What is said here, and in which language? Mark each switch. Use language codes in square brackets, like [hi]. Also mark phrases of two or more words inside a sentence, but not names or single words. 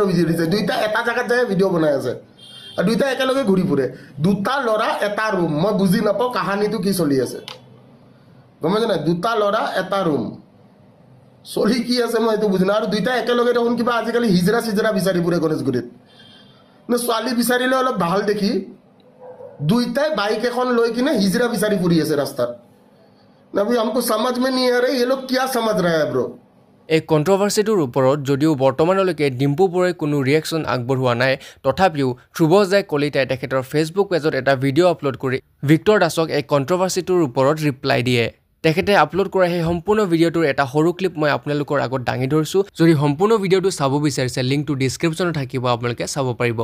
[as] ভিডিঅ' দিছে দুইটা এটা জেগাত যায় ভিডিঅ' বনাই আছে আৰু দুইটা একেলগে ঘূৰি ফুৰে দুটা ল'ৰা এটা ৰুম মই বুজি নাপাওঁ কাহানীটো কি চলি আছে গম পাইছে নাই দুটা ল'ৰা এটা ৰুম চলি কি আছে মই এইটো বুজি নাপাওঁ আৰু দুইটা একেলগে দেখোন কিবা আজিকালি হিজৰা চিজৰা বিচাৰি ফুৰে গণেশগুৰিত ছোৱালী বিচাৰিলে অলপ ভাল দেখি দুইটাই বাইক এখন লৈ কিনে হিজৰা বিচাৰি ফুৰি আছে ৰাস্তাত না ভাই [hi] हमको समझ में नहीं आ रहा ये लोग क्या समझ रहा है ब्रो [as] এই কন্ট্ৰভাৰ্সিটোৰ ওপৰত যদিও বৰ্তমানলৈকে ডিম্পু বৰুৱাই কোনো ৰিয়েকশ্যন আগবঢ়োৱা নাই তথাপিও ধ্ৰুৱ জে কলিতাই তেখেতৰ ফেচবুক পেজত এটা ভিডিঅ' আপলোড কৰি ভিক্টৰ দাসক এই কন্ট্ৰভাৰ্সিটোৰ ওপৰত ৰিপ্লাই দিয়ে তেখেতে আপলোড কৰা সেই সম্পূৰ্ণ ভিডিঅ'টোৰ এটা সৰু ক্লিপ মই আপোনালোকৰ আগত দাঙি ধৰিছোঁ যদি সম্পূৰ্ণ ভিডিঅ'টো চাব বিচাৰিছে লিংকটো ডিছক্ৰিপশ্যনত থাকিব আপোনালোকে চাব পাৰিব